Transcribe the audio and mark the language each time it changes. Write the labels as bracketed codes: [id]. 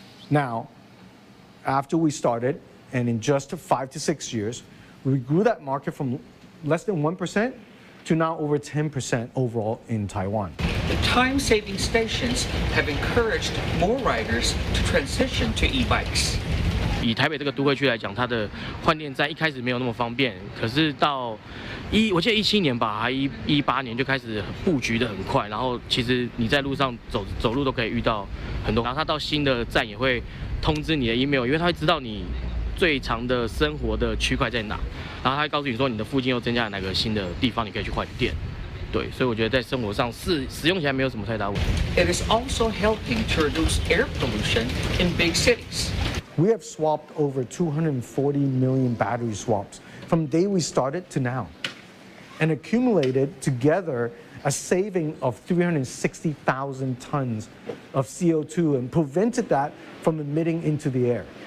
[en] Now, after we started, and in just 5 to 6 years, we grew that market from less than 1% to now over 10% overall in Taiwan. The time-saving stations have encouraged more riders to transition to e-bikes. [zh] 以台北这个都会区来讲，它的换电站一开始没有那么方便，可是到我记得17年吧，还18年就开始布局的很快，然后其实你在路上走路都可以遇到很多，然后它到新的站也会通知你的 email， 因为它会知道你最长的生活的区块在哪，然后它会告诉你说你的附近又增加了哪个新的地方，你可以去换电。对，所以我觉得在生活上使用起来没有什么太大问题。 [en] It is also helping to reduce air pollution in big cities. We have swapped over 240 million battery swaps from the day we started to now, and accumulated together a saving of 360,000 tons of CO2 and prevented that from emitting into the air.